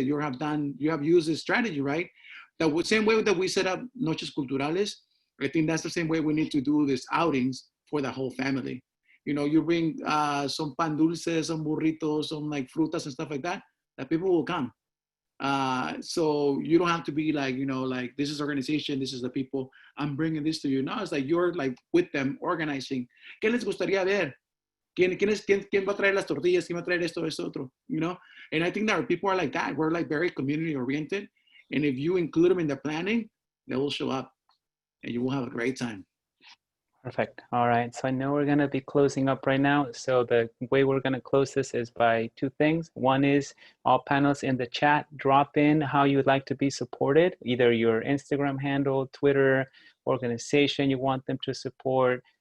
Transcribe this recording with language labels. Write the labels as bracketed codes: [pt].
[en] You have used this strategy, right? The same way that we set up Noches Culturales, I think that's the same way we need to do these outings for the whole family. You know, you bring some pan dulces, some burritos, some like frutas and stuff like that people will come. So you don't have to be like, you know, like this is organization, this is the people, I'm bringing this to you. No, it's like you're like with them organizing. [es] ¿Qué les gustaría ver? ¿Quién va a traer las tortillas? ¿Quién va a traer esto, otro? [en] You know? And I think that our people are like that. We're like very community oriented. And if you include them in the planning, they will show up and you will have a great time. Perfect. All right. So I know we're going to be closing up right now. So the way we're going to close this is by two things. One is all panelists in the chat, drop in how you would like to be supported, either your Instagram handle, Twitter, organization you want them to support.